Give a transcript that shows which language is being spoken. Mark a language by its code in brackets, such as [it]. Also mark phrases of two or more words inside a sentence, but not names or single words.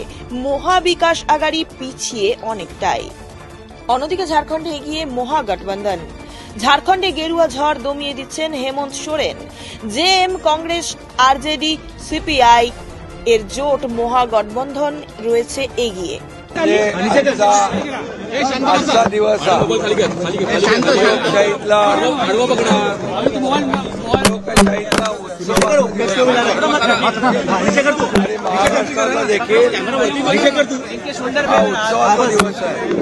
[bn] মহাবিকাশ আঘাড়ি পিছিয়ে অনেকটাই। অন্যদিকে ঝাড়খণ্ডে এগিয়ে মহাগঠবন্ধন। ঝাড়খণ্ডে গেরুয়া ঝড় দমিয়ে দিচ্ছেন হেমন্ত সোরেন। জেএম, কংগ্রেস, আরজেডি, সিপিআই এর জোট মহাগঠবন্ধন রয়েছে এগিয়ে। [mr] आजचा दिवस लोकशाहीतला उत्सव आणि महाराष्ट्राला देखील हा उत्सवाचा दिवस आहे।